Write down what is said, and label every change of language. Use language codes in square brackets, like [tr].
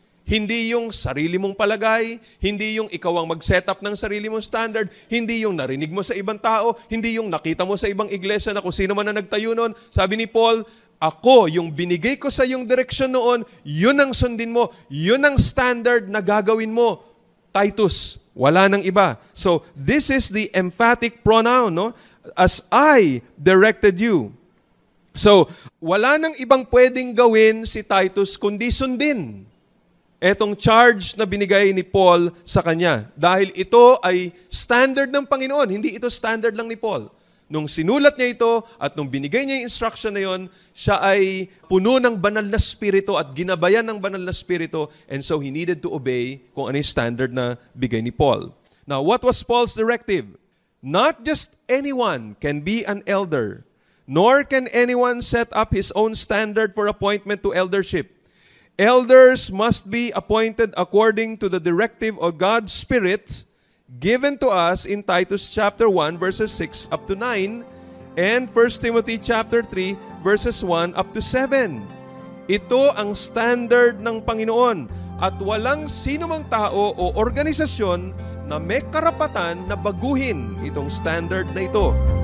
[tl] Hindi yung sarili mong palagay, hindi yung ikaw ang mag-set up ng sarili mong standard, hindi yung narinig mo sa ibang tao, hindi yung nakita mo sa ibang iglesia na kung sino man na nagtayo noon. Sabi ni Paul, ako, yung binigay ko sa yung direksyon noon, yun ang sundin mo, yun ang standard na gagawin mo. Titus, wala nang iba. [en] So, this is the emphatic pronoun, no? As I directed you. [tl] So, wala nang ibang pwedeng gawin si Titus kundi sundin etong charge na binigay ni Paul sa kanya. Dahil ito ay standard ng Panginoon, hindi ito standard lang ni Paul. Nung sinulat niya ito at nung binigay niya yung instruction na yon, siya ay puno ng banal na spirito at ginabayan ng banal na spirito, [en] and so he needed to obey [tl] kung ano yung standard na bigay ni Paul. [en] Now, what was Paul's directive? Not just anyone can be an elder, nor can anyone set up his own standard for appointment to eldership. Elders must be appointed according to the directive of God's Spirit given to us in Titus chapter 1 verses 6 up to 9, and 1 Timothy chapter 3 verses 1 up to 7. [tl] Ito ang standard ng Panginoon at walang sinumang tao o organisasyon na may karapatan na baguhin itong standard na ito.